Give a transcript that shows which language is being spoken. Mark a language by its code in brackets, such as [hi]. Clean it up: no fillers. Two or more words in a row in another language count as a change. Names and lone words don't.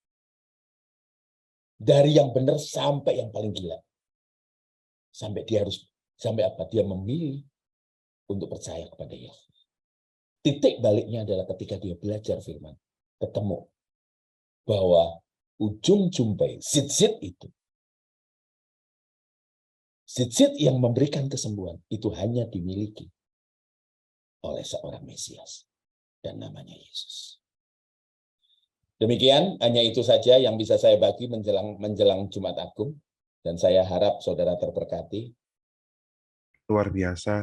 [id] Dari yang benar sampai yang paling gila. Sampai dia memilih untuk percaya kepada Yesus. Titik baliknya adalah ketika dia belajar firman. Ketemu bahwa ujung jumpai zit-zit itu. Zit-zit yang memberikan kesembuhan itu hanya dimiliki oleh seorang Mesias. Dan namanya Yesus. Demikian, hanya itu saja yang bisa saya bagi menjelang Jumat Agung. Dan saya harap saudara terberkati. Luar biasa.